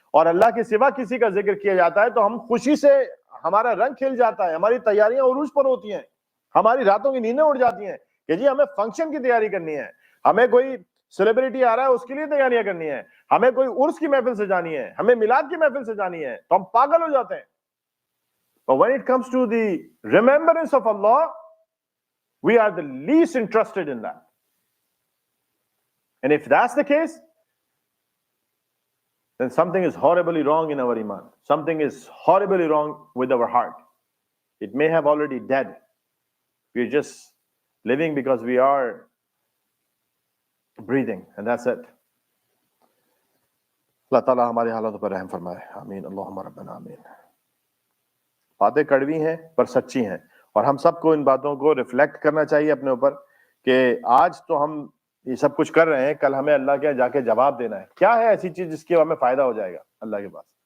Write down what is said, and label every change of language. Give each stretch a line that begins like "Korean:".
Urdu: اور اللہ کے سوا کسی کا ذکر کیا جاتا ہے تو ہم خوشی سے, ہمارا رنگ کھل جاتا ہے, ہماری تیاریاں عروج پر ہوتی ہیں, ہماری راتوں کی نیندیں اڑ جاتی ہیں کہ جی ہمیں فنکشن کی تیاری کرنی ہے, ہمیں کوئی سیلیبریٹی آ رہا ہے اس کے لیے تیاریاں کرنی ہے, ہمیں کوئی عرس کی محفل سے جانی ہے, ہمیں میلاد کی محفل سے جانی ہے, تو ہم پاگل ہو جاتے ہیں.
English: But when it comes to the remembrance of Allah, we are the least interested in that. And if that's the case, then something is horribly wrong in our iman. Something is horribly wrong with our heart. It may have already dead. We're just living because we are breathing, and that's it.
Urdu: اللہ تعالیٰ ہماری حالت پر رحم فرمائے. آمین. اللہم ربنا آمین. باتیں کڑوی ہیں پر سچی ہیں, اور ہم سب کو ان باتوں کو ریفلیکٹ کرنا چاہیے اپنے اوپر کہ آج تو ہم یہ سب کچھ کر رہے ہیں، کل ہمیں اللہ کے جا کے جواب دینا ہے. کیا ہے ایسی چیز جس کی ہمیں فائدہ ہو جائے گا اللہ کے پاس؟